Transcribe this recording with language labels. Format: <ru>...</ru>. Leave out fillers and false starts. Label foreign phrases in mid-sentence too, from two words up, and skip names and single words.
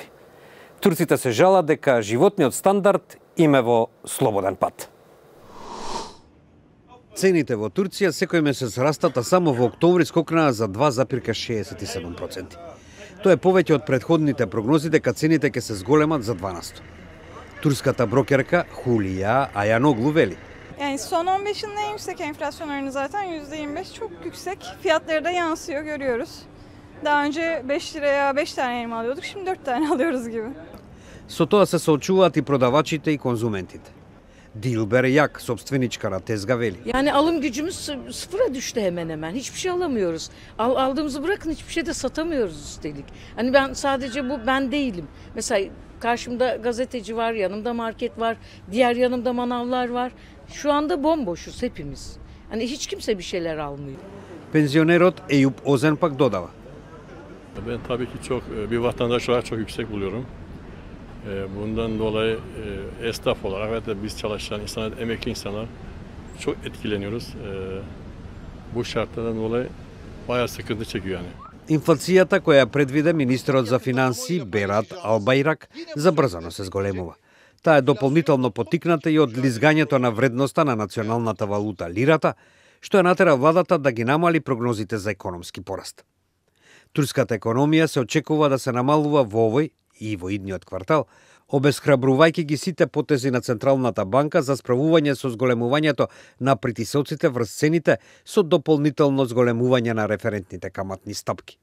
<mk>Турците се жалат дека животниот стандард им е во слободен пат. Цените во Турција секој месец растат, а само во октомври скокнаа за 2,67%. Тоа е повеќе од претходните прогнози дека цените ќе се зголемат за 12%. Турската брокерка Hulya Ayanoglu veli.</mk> <tr>Yani son 15 yılın en yüksek enflasyon oranı zaten %25 çok yüksek. Fiyatları da yansıyor, görüyoruz. Daha önce 5 liraya 5 tane elma alıyorduk, şimdi 4 tane alıyoruz gibi.</tr> <mk>Со тоа се соочуваат и продавачите и конзументите. Dilber Yak, собственичка на tezgah veli.</mk> <tr>Yani alım gücümüz sıfıra düştü hemen hemen. Hiçbir şey alamıyoruz. Aldığımızı bırakın hiçbir şey de satamıyoruz üstelik. Hani ben sadece ben değilim. Mesela karşımda gazeteci var, yanımda market var, diğer yanımda manavlar var. Şu anda bomboşuz hepimiz. Hani hiç kimse bir şeyler almıyor.</tr> <mk>Пензионерот Eyüp Ozen пак додава.</mk> <tr>Ben tabii ki bir vatandaş olarak çok yüksek buluyorum. Bundan dolayı esnaf olarak ve de biz çalışan insanlar, emekli insanlar çok etkileniyoruz. Bu şartlardan dolayı bayağı sıkıntı çekiyor yani.</tr> <mk>Инфлацијата која предвиде министерот за финансии Берат Албайрак забрзано се зголемува. Таа е дополнително потикната и од лизгањето на вредноста на националната валута лирата, што ја натера владата да ги намали прогнозите за економски пораст. Турската економија се очекува да се намалува во овој и во идниот квартал, обесхрабрувајќи ги сите потези на Централната банка за справување со зголемувањето на притисоците врз цените со дополнително зголемување на референтните каматни стапки.</mk>